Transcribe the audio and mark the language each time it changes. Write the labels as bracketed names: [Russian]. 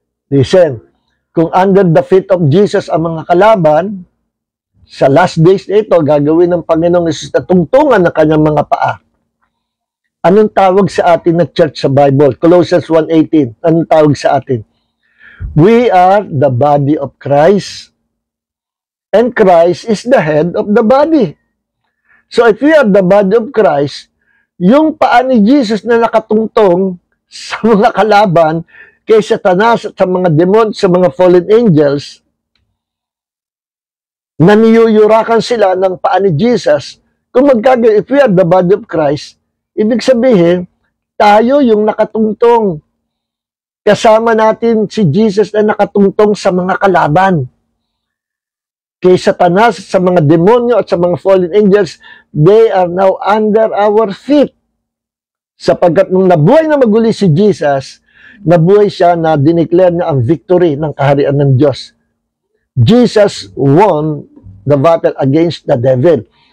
[Filipino] Listen, kung [English] under the feet of Jesus [Filipino] ang mga kalaban, sa last days na ito, gagawin ng Panginoong Hesus na tungtungan ng kanyang mga paa. Anong tawag sa atin na church sa Bible? Colossians 1:18. Anong tawag sa atin? [English] We are the body of Christ, and Christ is the head of the body. [Filipino] So [English] if we are the body of Christ, [Filipino] yung paa ni Jesus na nakatungtong sa mga kalaban, kay Satanas at sa mga demon, sa mga fallen angels, na niyuyurakan sila ng paa ni Jesus, kung magkagawin, if we are the body of Christ, ibig sabihin, tayo yung nakatungtong. Kasama natin si Jesus na nakatungtong sa mga kalaban. Kay Satanas, sa mga [English] demonyo at sa mga fallen angels, they are now under our feet. [Filipino] Sapagkat nung nabuhay na maguli si Jesus, nabuhay siya na dineclare niya ang victory ng kaharian ng Diyos. [English] Jesus won the battle against the devil.